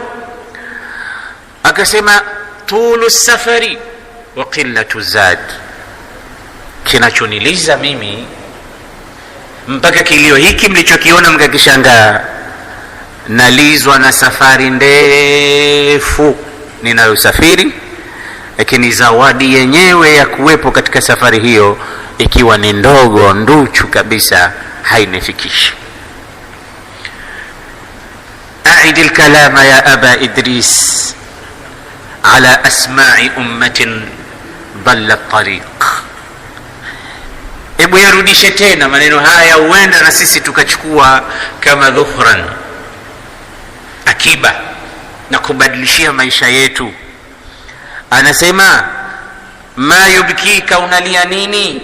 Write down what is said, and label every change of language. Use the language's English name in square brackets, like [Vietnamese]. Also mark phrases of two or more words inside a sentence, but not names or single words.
[Swahili] Akasema, [Arabic] tulu safari wa qillatu zad, [Swahili] kinachoniliza mimi mpaka kilio hiki mlichokiona mkakishangaa, nalizwa na safari ndefu ninayosafiri, lakini zawadi yenyewe ya kuwepo katika safari hiyo ikiwa ni ndogo, nduchu kabisa, hainifikishi. [Arabic] أعد الكلام يا أبا إدريس على أسماع أمة ضل الطريق. [Swahili] Ebu yarudishe tena maneno haya, huenda na sisi tukachukua kama dhuhran, akiba na kubadilishia maisha yetu. Anasema, [Arabic] ma yubkika, [Swahili] unalia nini?